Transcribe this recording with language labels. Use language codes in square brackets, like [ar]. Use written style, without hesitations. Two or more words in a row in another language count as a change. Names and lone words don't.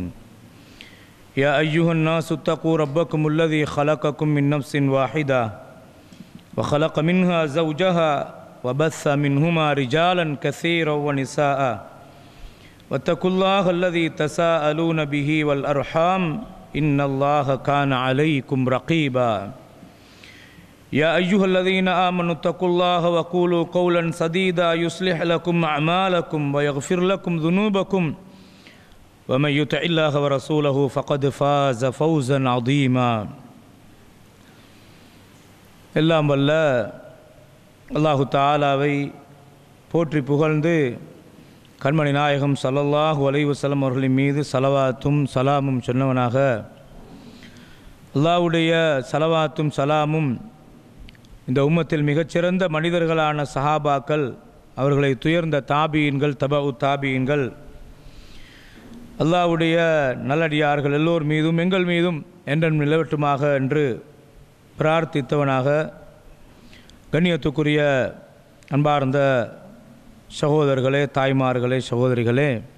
[ar] يا أيها الناس اتقوا ربكم الذي خلقكم من نفس واحدة وخلق منها زوجها وبث منهما رجالا كثيرا ونساء واتقوا الله الذي تساءلون به والأرحام إن الله كان عليكم رقيبا. يا أيها الذين آمنوا اتقوا الله وقولوا قولا سديدا يصلح لكم أعمالكم ويغفر لكم ذنوبكم ومن يطع الله ورسوله فقد فاز فوزا عظيما. [ta] எல்லாம் வல்ல அல்லாஹு தஆலாவை போற்றி புகழ்ந்து கண்மணி நாயகம் [ar] صلى الله عليه وسلم [ta] அவர்களின் மீது ஸலவாத்தும் சலாமும் சொன்னவனாக, அல்லாஹ்வுடைய ஸலவாத்தும் சலாமும் இந்த உம்மத்தில் மிகச்சிறந்த மனிதர்களான சஹாபாக்கள், அவர்களை துயர்ந்த தாபீன்கள், தபஉ தாபீன்கள், அல்லாஹ்வுடைய நல்லடியார்கள் எல்லோர் மீதும் எங்கள் மீதும் என்றும் நிலவட்டுமாக என்று பிரார்த்தித்தவனாக, கண்ணியத்துக்குரிய அன்பார்ந்த சகோதரர்களே, தாய்மார்களே, சகோதரிகளே,